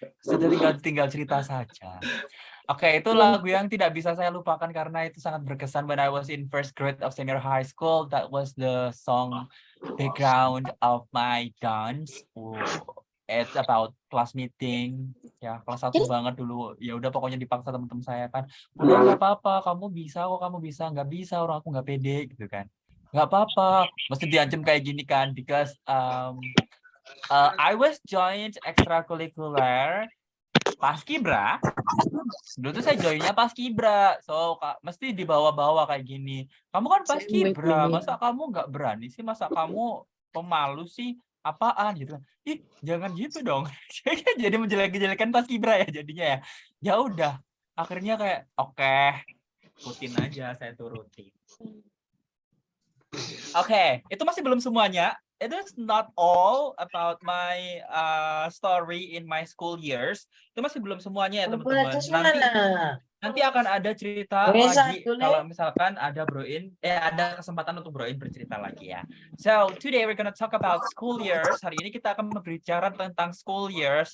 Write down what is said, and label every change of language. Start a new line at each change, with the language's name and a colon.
Indonesian: Sudah tinggal cerita saja. Oke, itu lagu yang tidak bisa saya lupakan karena itu sangat berkesan.
English: When I was in first grade of senior high school, that was the song background of my dance. It's about class meeting.
Indonesian: Ya, kelas 1 banget dulu. Ya udah pokoknya dipaksa teman-teman saya kan. Udah nggak apa-apa, kamu bisa kok, kamu bisa. Nggak bisa, orang aku nggak pede gitu kan. Nggak apa-apa, mesti diancam kayak gini kan.
English: Because I was joined extracurricular Paskibra.
Indonesian: Dulu tuh saya joinnya Paskibra. So, mesti dibawa-bawa kayak gini. Kamu kan Paskibra, masa kamu nggak berani sih? Masa kamu pemalu sih? Apaan gitu kan? Ih, jangan gitu dong. Jadi menjelek-jelekan Paskibra ya jadinya ya. Ya udah, akhirnya kayak oke, ikutin aja, saya turutin. Oke, itu masih belum semuanya.
English: It is not all about my story in my school years.
Indonesian: Itu masih belum semuanya ya teman-teman. Nanti akan ada cerita lagi kalau misalkan ada ada kesempatan untuk Broin bercerita lagi ya.
English: So today we're gonna talk about school years.
Indonesian: Hari ini kita akan berbicara tentang school years.